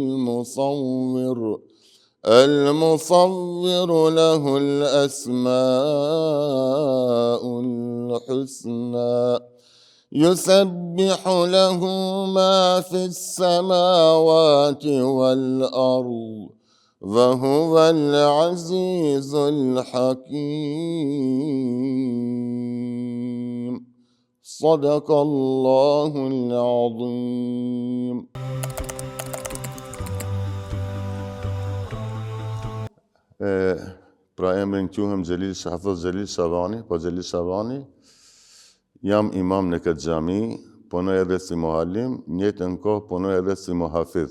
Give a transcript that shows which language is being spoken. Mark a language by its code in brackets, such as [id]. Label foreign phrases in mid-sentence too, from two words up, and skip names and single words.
[ar] المصور له الأسماء الحسنى يسبح له ما في السماوات والأرض وهو العزيز الحكيم صدق الله العظيم. [sq] Pra emrin quhem Hafiz Xhelil Shabani, po Xhelil Shabani. Jam imam në këtë xhami, punoj edhe si muallim, njëjtën kohë punoj edhe si muhafiz.